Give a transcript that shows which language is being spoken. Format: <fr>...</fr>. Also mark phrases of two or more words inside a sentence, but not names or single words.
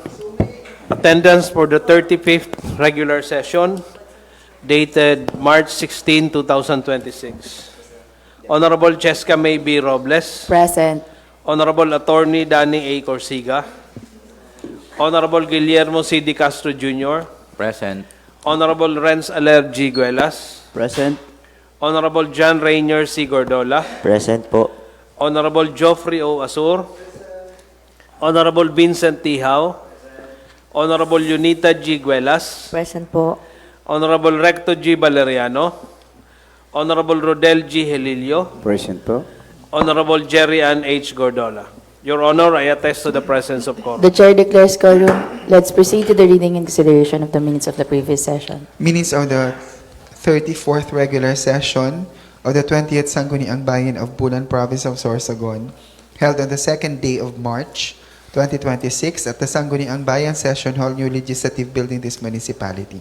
<en>Attendance for the 35th regular session dated March 16, 2026. Honorable Cheska May B. Robles. Present. Honorable Attorney Danny A. Corsiga. Honorable Guillermo C. D. Castro Jr. Present. Honorable Renz Aler G. Guelas. Present. Honorable John Rainier C. Gordola. Present po. Honorable Geoffrey O. Asur. Honorable Vincent Tihao. Honorable Junita G. Guelas. Present po. Honorable Recto G. Valeriano. Honorable Rodel G. Helilio. Present po. Honorable Jerry Ann H. Gordola. Your Honor, I attest to the presence of quorum. The chair declares quorum. Let's proceed to the reading and consideration of the minutes of the previous session. Minutes of the 34th regular session of the 20th Sangguniang Bayan of Bulan, Province of Sorsogon, held on the second day of March 2026 at the Sangguniang Bayan Session Hall, New Legislative Building, this municipality.</en>